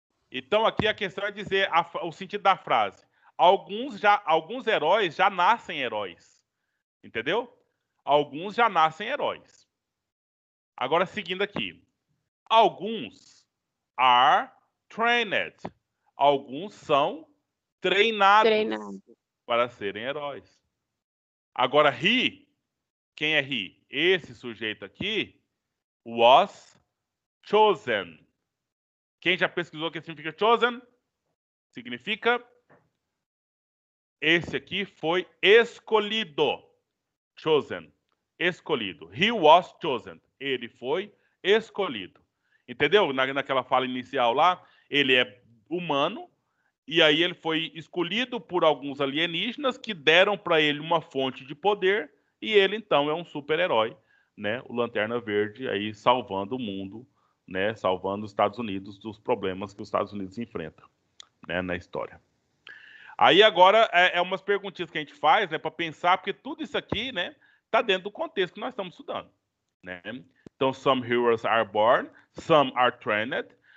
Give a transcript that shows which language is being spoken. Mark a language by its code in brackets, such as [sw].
[pt] Então aqui a questão é dizer o sentido da frase. Alguns heróis já nascem heróis. Entendeu? Alguns já nascem heróis. Agora seguindo aqui. Alguns [en] are trained. [pt] Alguns são treinados para serem heróis. Agora, quem é [en] he? [pt] Esse sujeito aqui [en] was chosen. [pt] Quem já pesquisou o que significa [en] chosen? [pt] Significa esse aqui foi escolhido. [en] Chosen. [pt] Escolhido. [en] He was chosen. [pt] Ele foi escolhido. Entendeu? Naquela fala inicial lá, ele é humano e aí ele foi escolhido por alguns alienígenas que deram para ele uma fonte de poder e ele então é um super-herói, né? O Lanterna Verde aí salvando o mundo, né? Salvando os Estados Unidos dos problemas que os Estados Unidos enfrentam, né? Na história. Aí agora umas perguntinhas que a gente faz, né? Para pensar, porque tudo isso aqui, né? Tá dentro do contexto que nós estamos estudando, né? Então, [en] some heroes are born, some are trained.